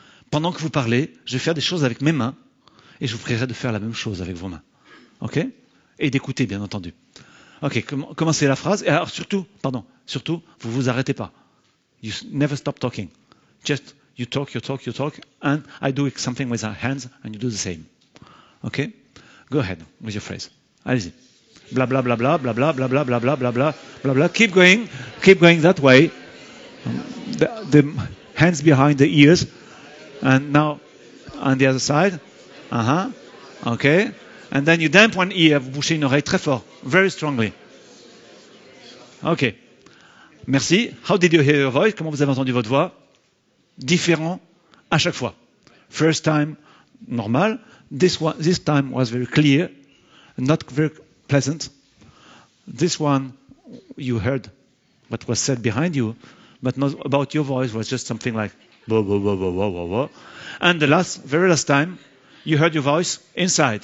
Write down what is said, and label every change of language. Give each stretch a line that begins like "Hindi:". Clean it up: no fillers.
French: Pendant que vous parlez, je vais faire des choses avec mes mains et je vous prierai de faire la même chose avec vos mains. OK? Et d'écouter, bien entendu. OK, commencez la phrase. Et alors, surtout, vous vous arrêtez pas.
English: You never stop talking. Just, you talk, and I do something with our hands and you do the same. OK? Go ahead with your phrase.
French: Allez-y.
English: Blah, blah, blah, blah, blah, blah, blah, blah, blah, blah, blah, blah, blah, blah. Keep going that way. The hands behind the ears. And now on the other side. Okay. And then you damp one ear.
French: Vous bouchez une oreille très fort.
English: Very strongly. Okay.
French: Merci.
English: How did you hear your voice?
French: Comment vous avez entendu votre voix? Différent à chaque fois.
English: First time, normal. This time was very clear. Not very pleasant. This one, you heard what was said behind you, but not about your voice, was just something like blah, blah, blah, blah, blah, blah, blah. And the very last time, you heard your voice inside.